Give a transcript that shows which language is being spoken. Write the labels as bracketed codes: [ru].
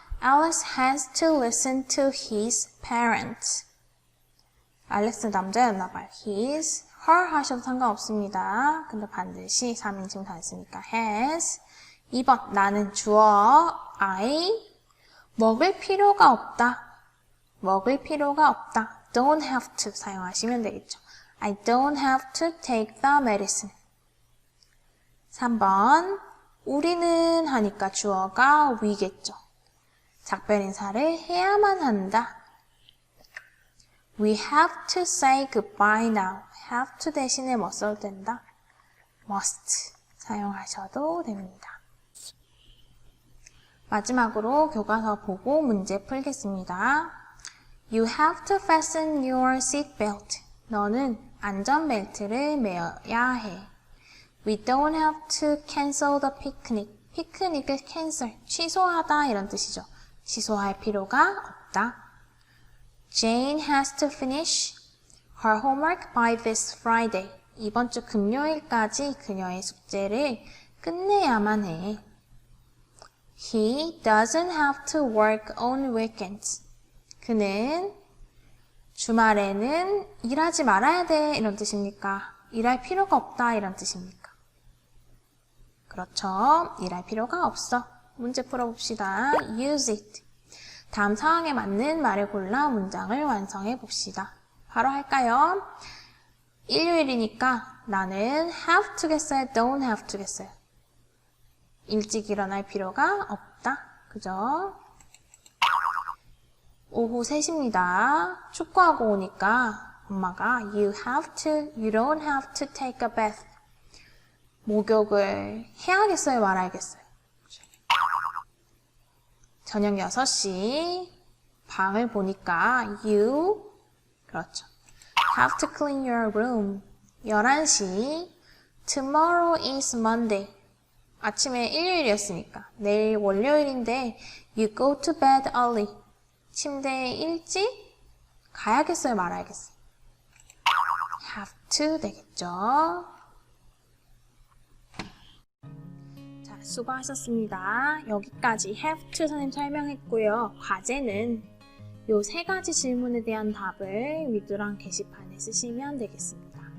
[en] Alex has to listen to his parents. [ko] 알렉스 남자였나봐요. his, her 하셔도 상관없습니다. 근데 반드시 3인칭 단수니까 has. 2번. 나는 주어 I. 먹을 필요가 없다. 먹을 필요가 없다. [en] Don't have to [ko] 사용하시면 되겠죠. [en] I don't have to take the medicine. [ko] 3번. 우리는 하니까 주어가 we겠죠. 작별 인사를 해야만 한다. [en] We have to say goodbye now. [ko] have to 대신에 뭐 써도 된다? must 사용하셔도 됩니다. 마지막으로 교과서 보고 문제 풀겠습니다. [en] You have to fasten your seatbelt. [ko] 너는 안전벨트를 매어야 해. [en] We don't have to cancel the picnic. [ko] 피크닉을 cancel, 취소하다 이런 뜻이죠. 취소할 필요가 없다. [en] Jane has to finish her homework by this Friday. [ko] 이번 주 금요일까지 그녀의 숙제를 끝내야만 해. [en] He doesn't have to work on weekends. [ko] 그는 주말에는 일하지 말아야 돼 이런 뜻입니까? 일할 필요가 없다 이런 뜻입니까? 그렇죠. 일할 필요가 없어. 문제 풀어봅시다. [en] Use it. [ko] 다음 상황에 맞는 말을 골라 문장을 완성해 봅시다. 바로 할까요? 일요일이니까 나는 have to겠어요? don't have to겠어요? 일찍 일어날 필요가 없다. 그죠? 오후 3시입니다. 축구하고 오니까 엄마가 [en] you don't have to take a bath. [ko] 목욕을 해야겠어요? 말아야겠어요? 저녁 6시 방을 보니까 you 그렇죠. [en] have to clean your room. 11시 tomorrow is Monday. [ko] 아침에 일요일이었으니까 내일 월요일인데 [en] you go to bed early. [ko] 침대에 일찍 가야겠어요? 말아야겠어요? have to 되겠죠. 수고하셨습니다. 여기까지 have to 선생님 설명했고요. 과제는 이 3가지 질문에 대한 답을 위드랑 게시판에 쓰시면 되겠습니다.